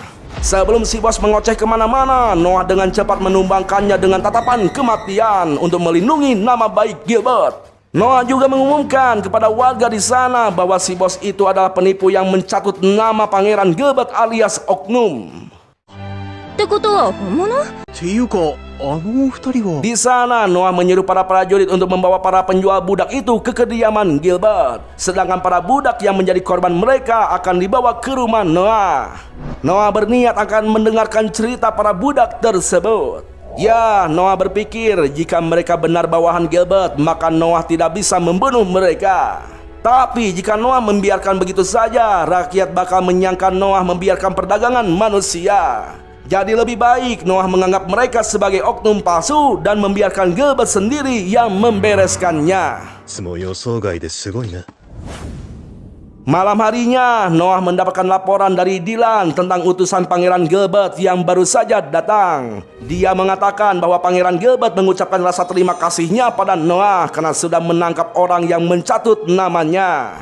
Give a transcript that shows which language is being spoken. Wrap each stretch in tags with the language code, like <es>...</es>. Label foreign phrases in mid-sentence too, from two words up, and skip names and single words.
<id>Sebelum si bos mengoceh kemana-mana, Noah dengan cepat menumbangkannya dengan tatapan kematian untuk melindungi nama baik Gilbert. Noah juga mengumumkan kepada warga di sana bahwa si bos itu adalah penipu yang mencatut nama pangeran Gilbert alias Oknum.</id> <ja>ってことは本物？</ja> <id>Di sana, Noah menyuruh para prajurit untuk membawa para penjual budak itu ke kediaman Gilbert. Sedangkan para budak yang menjadi korban mereka akan dibawa ke rumah Noah. Noah berniat akan mendengarkan cerita para budak tersebut. Ya, Noah berpikir jika mereka benar bawahan Gilbert, maka Noah tidak bisa membunuh mereka. Tapi jika Noah membiarkan begitu saja, rakyat bakal menyangka Noah membiarkan perdagangan manusia. Jadi lebih baik Noah menganggap mereka sebagai oknum palsu dan membiarkan Gilbert sendiri yang membereskannya.</id> <ja>つも予想外ですごいな。</ja> <id>Malam harinya, Noah mendapatkan laporan dari Dylan tentang utusan Pangeran Gilbert yang baru saja datang. Dia mengatakan bahwa Pangeran Gilbert mengucapkan rasa terima kasihnya pada Noah karena sudah menangkap orang yang mencatut namanya.</id>